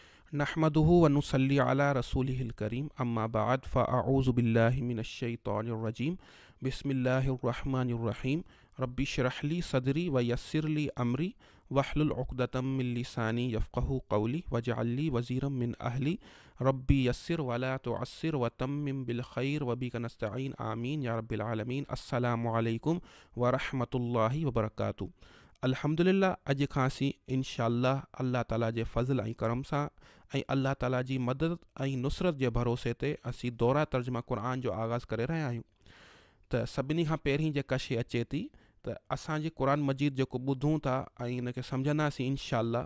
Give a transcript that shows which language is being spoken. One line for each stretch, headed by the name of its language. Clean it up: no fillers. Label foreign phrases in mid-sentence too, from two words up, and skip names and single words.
Arabic: نحمده ونصلي على رسوله الكريم أما بعد فأعوذ بالله من الشيطان الرجيم بسم الله الرحمن الرحيم رب اشرح لي صدري ويسر لي أمري واحلل عقدة من لساني يفقهوا قولي واجعل لي وزيرا من أهلي رب يسر ولا تعسر وتمم بالخير وبك نستعين آمين يا رب العالمين. السلام عليكم ورحمة الله وبركاته.
Sindhi: अल्हम्दुलिल्लाह अॼु खां असीं इंशाअल्लाह अल्लाह ताला जे फ़ज़ल ऐं करम सां ऐं अल्लाह ताला जी मदद ऐं नुसरत जे भरोसे ते असीं दौरा तर्जुमा क़ुरान जो आगाज़ करे रहिया आहियूं। त सभिनी खां पहिरीं जेका शइ अचे थी त असांजी क़ुरान मजीद जेको ॿुधूं था ऐं इनखे सम्झंदासीं इंशाअल्लाह।